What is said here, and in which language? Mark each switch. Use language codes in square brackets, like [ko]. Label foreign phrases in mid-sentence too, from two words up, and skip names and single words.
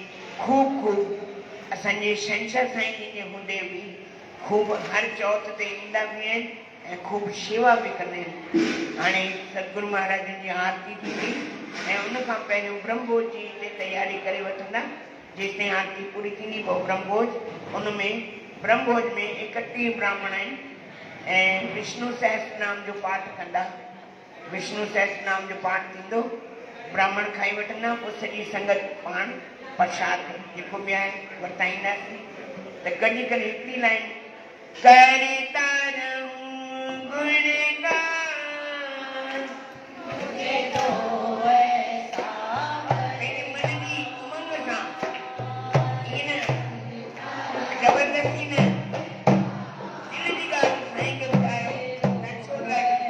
[sd] खूब खूब असांजे शंकर साईं जी जे हूंदे बि खूब हर चौथ ते ईंदा बि आहिनि ऐं खूब शेवा बि कंदा आहिनि। हाणे सतगुरु महाराजनि जी आरती थींदी ऐं उन खां पहिरियों ब्रह्मभोज जी हिते तयारी करे वठंदा। जेसिताईं आरती पूरी थींदी पोइ ब्रह्मभोज। उन में ब्रह्मभोज में 31 ब्राह्मण आहिनि ऐं विष्णु सहस्त्र नाम जो पाठ कंदा। विष्णु सहस्त्र नाम जो पाठ थींदो, ब्राह्मण खाई वठंदा, पोइ सॼी संगत पाण प्रसाद जेको बि आहे वरताईंदासीं। त गॾी करे हिकिड़ी लाइन [hi] करता रहूं [sd] गुणगान पंहिंजे मन जी उमंग सां, ईअं न ज़बरदस्ती न, दिल जी ॻाल्हि साईं खे ॿुधायो न छो लाइ